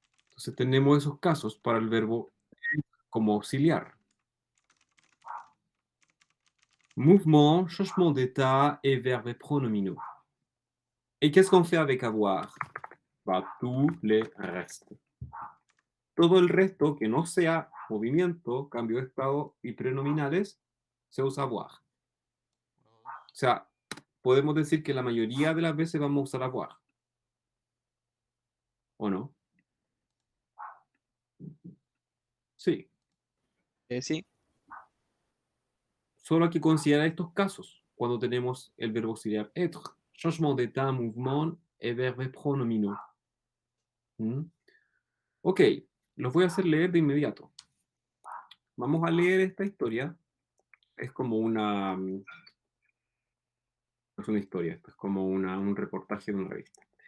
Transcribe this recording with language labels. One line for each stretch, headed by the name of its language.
Spanish: Entonces tenemos esos casos para el verbo como auxiliar.
French: Mouvement, changement d'état et verbe pronominaux. Et qu'est-ce qu'on fait avec avoir? Bah, tous les restes.
Spanish: Todo el resto que no sea movimiento, cambio de estado y prenominales, se usa avoir. Uno, dos. O sea, podemos decir que la mayoría de las veces vamos a usar avoir. ¿O no? Sí. Sí. Solo hay que considerar estos casos cuando tenemos el verbo auxiliar être.
French: Changement d'état, mouvement et verbe pronominaux. ¿Mm?
Spanish: Ok, los voy a hacer leer de inmediato. Vamos a leer esta historia. Es como una... No es una historia, esto es como un reportaje de una revista.